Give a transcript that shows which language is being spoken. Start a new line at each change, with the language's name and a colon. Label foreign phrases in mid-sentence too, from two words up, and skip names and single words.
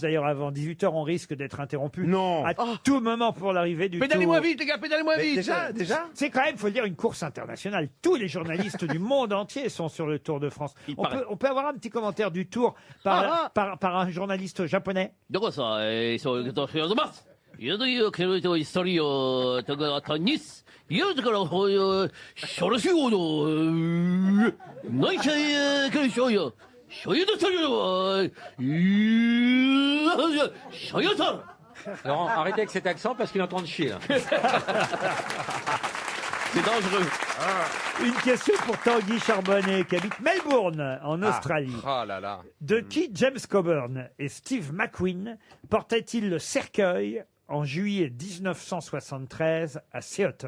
French: D'ailleurs, avant 18h, on risque d'être interrompu. Non. À tout moment pour l'arrivée du Pédalez-moi Tour. vite, les gars, pédalez-moi Mais vite. déjà C'est quand même, faut le dire, une course internationale. Tous les journalistes du monde entier sont sur le Tour de France. On peut avoir un petit commentaire du Tour par un journaliste japonais. どこさ、そういうことしようとます。いやというけれど、一人を、とか、とにす。いや、だから、こういう、しょろしようの、ないしゃい、けりしょうよ。しょうゆとしょうよ、しょうゆと。 Laurent, arrêtez avec cet accent parce qu'il est en train de chier. Là. C'est dangereux. Une question pour Tanguy Charbonnet qui habite Melbourne, en Australie. Oh là là. De qui James Coburn et Steve McQueen portaient-ils le cercueil en juillet 1973 à Seattle?